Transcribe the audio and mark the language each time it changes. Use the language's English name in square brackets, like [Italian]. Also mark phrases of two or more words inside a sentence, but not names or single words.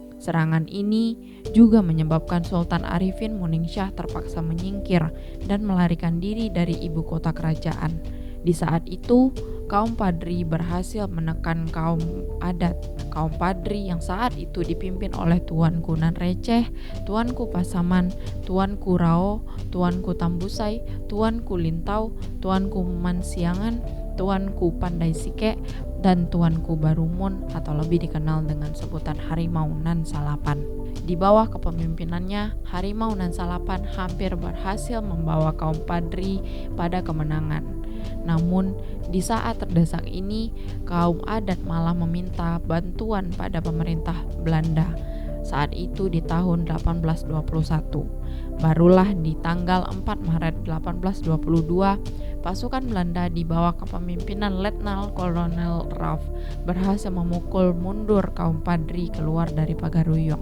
[Indonesian] Serangan ini juga menyebabkan Sultan Arifin Muningsyah terpaksa menyingkir dan melarikan diri dari ibu kota kerajaan. Di saat itu, kaum Padri berhasil menekan kaum adat. Kaum Padri yang saat itu dipimpin oleh Tuanku Nan Receh, Tuanku Pasaman, Tuanku Rao, Tuanku Tambusai, Tuanku Lintau, Tuanku Mansiangan, Tuanku Pandai Sike, dan Tuanku Barumun atau lebih dikenal dengan sebutan Harimau Nan Salapan. Di bawah kepemimpinannya, Harimau Nan Salapan hampir berhasil membawa kaum Padri pada kemenangan. Namun, di saat terdesak ini, kaum adat malah meminta bantuan pada pemerintah Belanda. Saat itu di tahun 1821. Barulah di tanggal 4 Maret 1822, pasukan Belanda di bawah kepemimpinan Letnan Kolonel Raff berhasil memukul mundur kaum Padri keluar dari Pagaruyung.